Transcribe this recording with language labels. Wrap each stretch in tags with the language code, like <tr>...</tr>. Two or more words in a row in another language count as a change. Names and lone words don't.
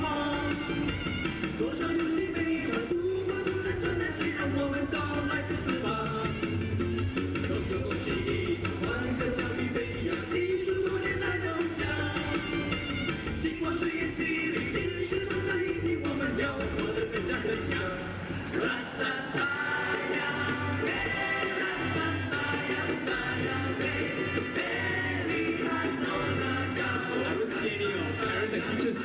<zh>多少游戏悲欢，不过突然转难，谁让我们到来这四方？恭喜恭喜，欢歌笑语飞扬，庆祝多年来的梦想。经过岁月洗礼，心事都在一起，我们要活得更加坚强。</zh> <ms>Rasa sayang, rasa sayang, sayang,</ms> <en>I don't see any parents and</en>